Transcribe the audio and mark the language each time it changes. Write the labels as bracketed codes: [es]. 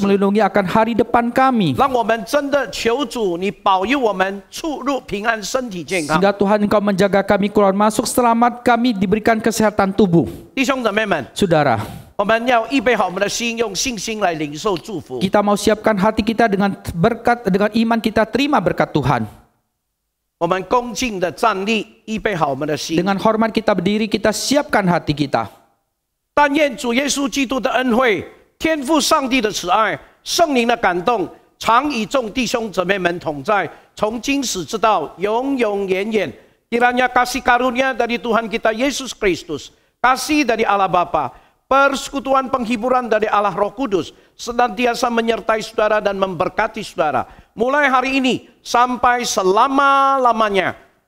[id] melindungi akan hari depan kami. [zh] 让我们真的求主，你保佑我们出入平安，身体健康。 [id] Sehingga Tuhan Engkau menjaga kami keluar masuk selamat, kami diberikan kesehatan tubuh. [zh] 弟兄姊妹们， [id] Saudara, [zh] 我们要预备好我们的心，用信心来领受祝福。 [id] kita mau siapkan hati kita dengan berkat, dengan iman kita terima berkat Tuhan. [zh] 我们恭敬的站立，预备好我们的心。 [id] Dengan hormat kita berdiri, kita siapkan hati kita. [zh] 但愿主耶稣基督的恩惠、天父上帝的慈爱、圣灵的感动，常与众弟兄姊妹们同在，从今时直到永永远远。 [id] Kiranya kasih karunia dari Tuhan kita Yesus Kristus, kasih dari Allah Bapa, persekutuan penghiburan dari Allah Roh Kudus, senantiasa menyertai saudara dan memberkati saudara. Mulai hari ini sampai selama-lamanya.